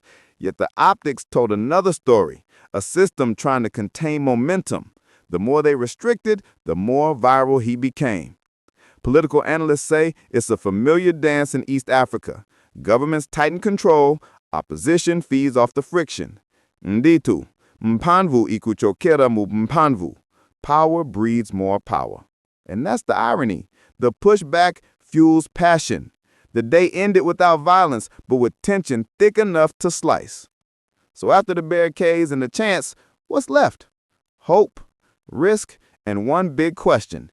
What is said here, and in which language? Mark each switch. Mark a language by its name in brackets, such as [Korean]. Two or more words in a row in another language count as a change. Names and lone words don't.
[English] Yet the optics told another story, a system trying to contain momentum. The more they restricted, the more viral he became. Political analysts say it's a familiar dance in East Africa. Governments tighten control, opposition feeds off the friction. [Nyanja] Nditu, mpanvu ikuchokera mu mpanvu. [English] Power breeds more power. And that's the irony. The pushback fuels passion. The day ended without violence, but with tension thick enough to slice. So after the barricades and the chants, what's left? Hope, risk, and one big question.